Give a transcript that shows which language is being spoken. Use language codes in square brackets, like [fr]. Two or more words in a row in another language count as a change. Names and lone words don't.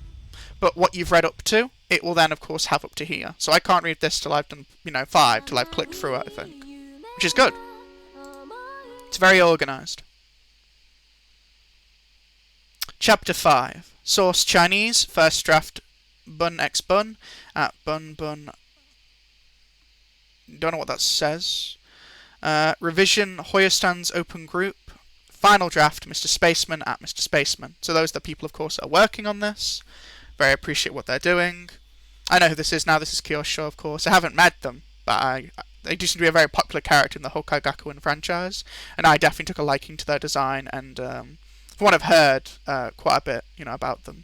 [en] But what you've read up to, it will then, of course, have up to here. So I can't read this till I've done, 5, till I've clicked through it, I think. Which is good. It's very organised. Chapter 5. Source Chinese. First draft bun x bun. At bun. Don't know what that says. Revision hoyostans open group. Final draft Mr. Spaceman at Mr. Spaceman. So those are the people, of course, that are working on this. Very appreciate what they're doing. I know who this is now. This is Kyosho, of course. I haven't met them, but they do seem to be a very popular character in the Houkai Gakuen franchise, and I definitely took a liking to their design, and from what I've heard, quite a bit, about them.